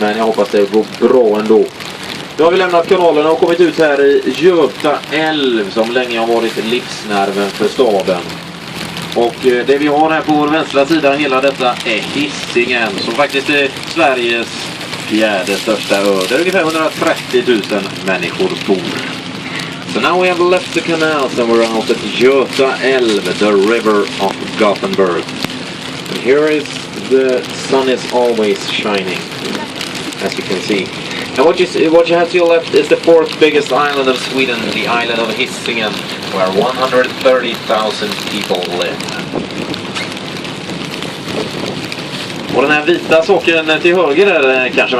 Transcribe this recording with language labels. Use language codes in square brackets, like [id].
[sv] Men jag hoppas det går bra ändå. Då har vi lämnat kanalen och kommit ut här i Göta älv som länge har varit livsnerven för staden. Och det vi har här på vår vänstra sida hela detta är Hisingen som faktiskt är Sveriges 4:e största ö. Där ungefär 130 000 människor bor. [en] So now we have left the canals and we're out at Göta älv, the river of Gothenburg. And here is the sun is always shining, as you can see. And what you have to your left is the 4th biggest island of Sweden, the island of Hisingen, where 130,000 people live. [sv] Och den här vita saken till höger där kanske man